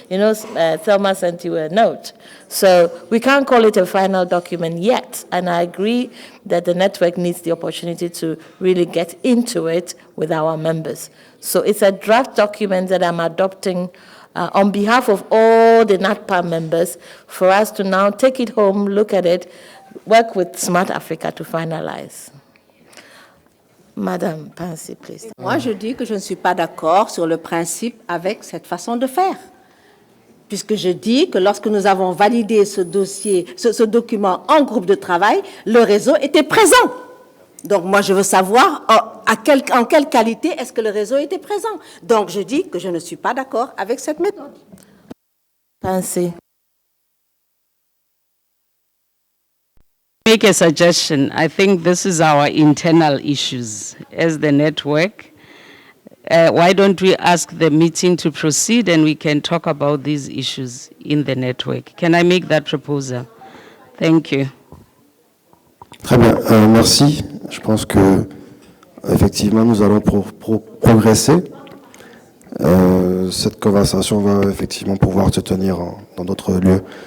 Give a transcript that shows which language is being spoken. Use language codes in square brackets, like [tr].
[en] You know, Thelma sent you a note. So we can't call it a final document yet, and I agree that the network needs the opportunity to really get into it with our members. So it's a draft document that I'm adopting on behalf of all the NATPA members for us to now take it home, look at it, work with Smart Africa to finalize. Madame Pansy, please. [fr] Moi, je dis que je ne suis pas d'accord sur le principe avec cette façon de faire. Puisque je dis que lorsque nous avons validé ce dossier, ce document en groupe de travail, le réseau était présent. Donc moi, je veux savoir en quelle qualité est-ce que le réseau était présent. Donc je dis que je ne suis pas d'accord avec cette méthode. Pansy. [en] Make a suggestion. I think this is our internal issues as the network. Why don't we ask the meeting to proceed and we can talk about these issues in the network? Can I make that proposal? Thank you. [fr] Très bien, merci. Je pense que effectivement nous allons progresser. Cette conversation va effectivement pouvoir se tenir dans d'autres lieux.